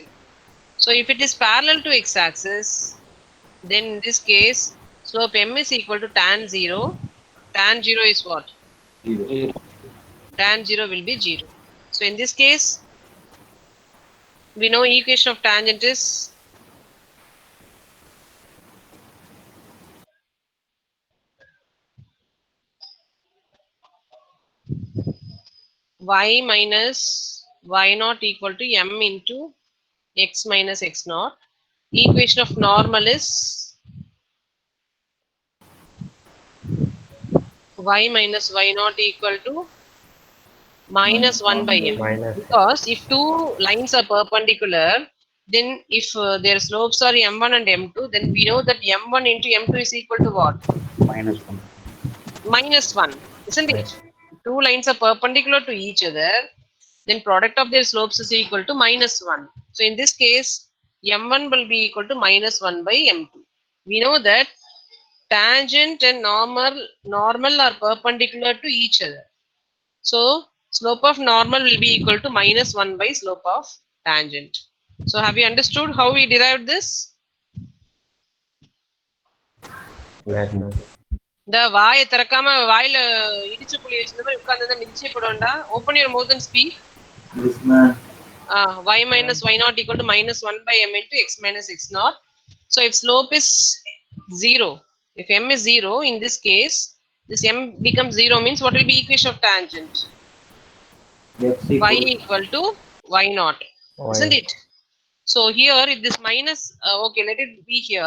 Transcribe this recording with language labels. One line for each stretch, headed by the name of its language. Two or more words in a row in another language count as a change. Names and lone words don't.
English: So if it is parallel to x-axis, then in this case slope m is equal to tan 0. Tan 0 is what? 0. Tan 0 will be 0. So in this case, we know equation of tangent is y minus y naught equal to m into x minus x naught. Equation of normal is y minus y naught equal to minus 1 by m. Because if two lines are perpendicular, then if their slopes are m1 and m2, then we know that m1 into m2 is equal to what? -1. Minus 1, isn't it? Two lines are perpendicular to each other, then product of their slopes is equal to minus 1. So in this case, m1 will be equal to minus 1 by m2. We know that tangent and normal are perpendicular to each other. So slope of normal will be equal to minus 1 by slope of tangent. So have you understood how we derived this?
Tamil: இந்த வாயை திறக்காம வாயில இடிச்சு புளி வச்சிருந்த மாதிரி உட்கார்ந்து மிதிச்சே போடுவேன்டா.
English: Open your mouth and speak. Yes, ma'am. Y minus y naught equal to minus 1 by m into x minus x naught. So if slope is 0, if m is 0, in this case, this m becomes 0, means what will be equation of tangent? Y equal to y naught, isn't it? So here, if this minus, okay, let it be here.